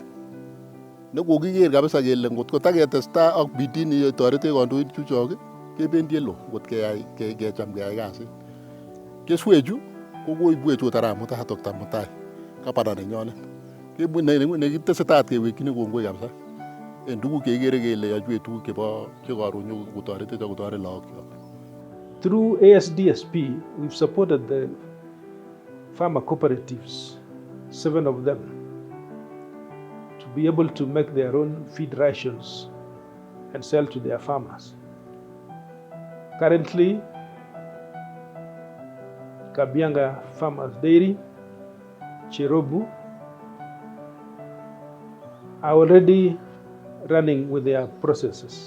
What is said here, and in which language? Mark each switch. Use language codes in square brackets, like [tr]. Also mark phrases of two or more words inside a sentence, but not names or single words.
[kln] Nekokiker kabisa kele ngot kotaketestai ak bidii ni toretech kandoik chuchok kebendi elo ngot kecham keyai kasit. Keswechu ko koibwech ot Arap Mutai ak Dr. Mutai gavana nenyonet. Nekitesetai kewekchini kongoi kabisa en tuguk chekikere kele yochwech tuguk chekoron nyokotoretech ak kotoret lagok. [en] Through ASDSP, we've supported the farmer cooperatives, 7 of them, to be able to make their own feed rations and sell to their farmers. Currently, Kabianga Farmers Dairy, Cherobu, are already running with their processes.